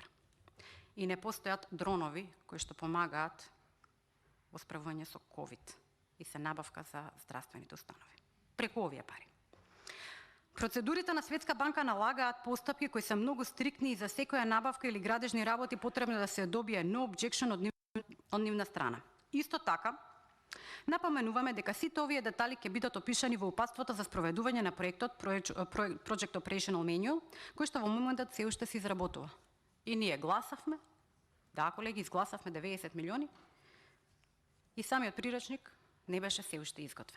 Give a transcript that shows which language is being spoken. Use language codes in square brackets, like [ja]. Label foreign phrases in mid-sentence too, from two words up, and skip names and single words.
[mk] И не постојат дронови кои што помагаат во справување со COVID и се набавка за здравствените установи. Преку овие пари. Процедурите на Светска банка налагаат постапки кои се многу стриктни и за секоја набавка или градежни работи потребно да се добие [en] no objection [mk] од нивна страна. Исто така, напоменуваме дека сите овие детали ќе бидат опишани во упатството за спроведување на проектот Project Operational Manual, кој што во моментот се уште се изработува. И ние гласавме, да, колеги, изгласавме 90 милиони и самиот приречник не беше се уште изготвен.